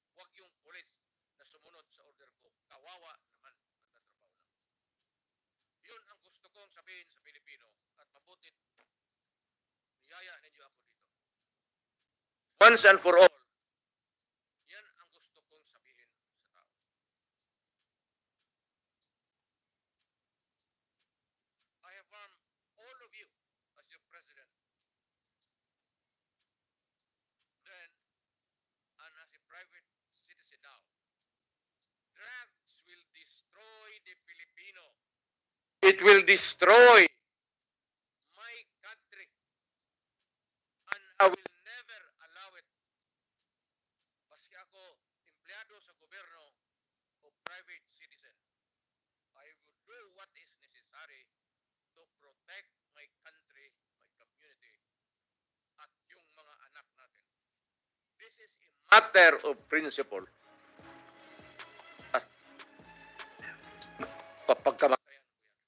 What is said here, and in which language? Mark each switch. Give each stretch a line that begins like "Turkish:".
Filipino: Huwag yung pulis na sumunod sa order ko. Kawawa naman at natrabaho lang. Yun ang gusto kong sabihin sa Pilipino at mabutit niyaya ninyo ako dito.
English: Once and for all,
Filipino: yan ang gusto kong sabihin sa tao.
English: I have found all of you as your president. Then, and as a private citizen now, drugs will destroy the Filipino. It will destroy my country. And I will never allow it.
Filipino: Paski ako empleyado sa gobyerno o
English: private citizen, I will do what is necessary to protect my country, my community,
Filipino: at yung mga anak natin.
English: This is a matter of principle.
Filipino: At papagkamatayan ko yan.